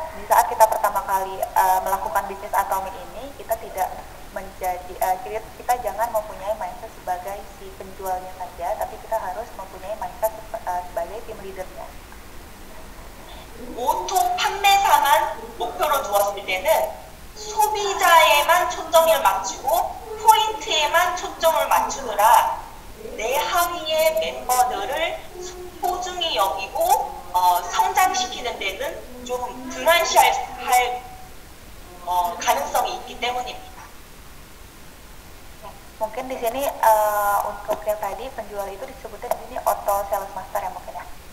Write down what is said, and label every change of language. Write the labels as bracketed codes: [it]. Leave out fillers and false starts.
[id] bisnis Atomi ini kita tidak menjadi kita jangan mempunyai mindset sebagai si penjualnya saja, tapi kita harus mempunyai mindset sebagai tim leadernya. [ko] 보통 판매사만 목표로 두었을 때는 소비자에만 초점을 맞추고 포인트에만 초점을 맞추느라 내 하위의 멤버들을 소중히 여기고 성장시키는 데는 좀 등한시할 가능성이 있기 때문입니다. [id] Mungkin di sini untuk yang tadi penjual itu disebutnya di sini auto sales master ya mungkin ya.